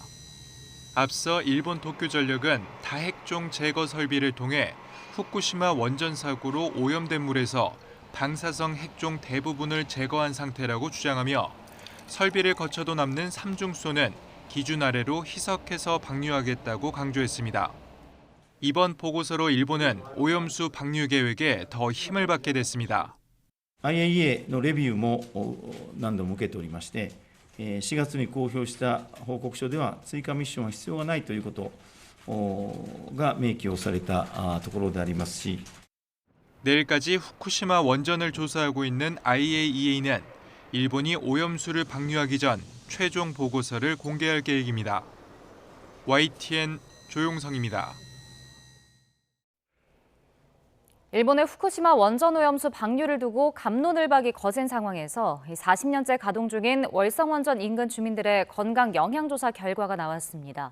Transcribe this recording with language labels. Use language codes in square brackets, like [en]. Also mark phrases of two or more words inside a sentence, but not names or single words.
[ko] 앞서 일본 도쿄전력은 다핵종 제거 설비를 통해 후쿠시마 원전 사고로 오염된 물에서 방사성 핵종 대부분을 제거한 상태라고 주장하며 설비를 거쳐도 남는 삼중소는 기준 아래로 희석해서 방류하겠다고 강조했습니다. 이번 보고서로 일본은 오염수 방류 계획에 더 힘을 받게 됐습니다. [ja] IAEA のレビューも何度も受けておりまして、4月に公表した報告書では追加ミッションは必要がないということが明記をされたところでありますし、 [ko] 내일까지 후쿠시마 원전을 조사하고 있는 IAEA는 일본이 오염수를 방류하기 전 최종 보고서를 공개할 계획입니다. YTN 조용성입니다. 일본의 후쿠시마 원전 오염수 방류를 두고 갑론을박이 거센 상황에서 40년째 가동 중인 월성원전 인근 주민들의 건강 영향조사 결과가 나왔습니다.